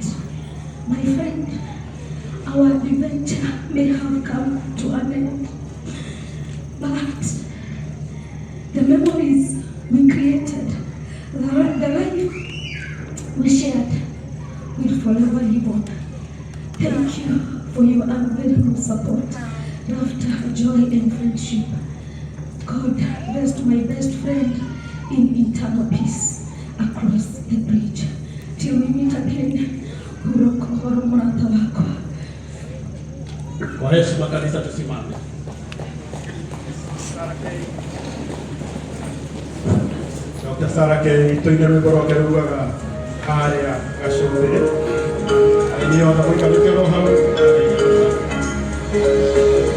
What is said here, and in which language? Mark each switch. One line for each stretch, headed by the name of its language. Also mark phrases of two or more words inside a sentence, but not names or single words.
English: My friend, our adventure may have come to an end, but the memories we created, the life we shared will forever live on. Thank you for your unwavering support, laughter, joy, and friendship. God bless my best friend in eternal peace across the bridge. Till we meet again,
Kikuyu: huroko mrata wako.
Swahili: Kwa heshima kanisa tusimame.
Kikuyu: Dr. Sarake tuine rwimbo rwake rugaga haria gacumbiri. Ainio na mwika mukero hau.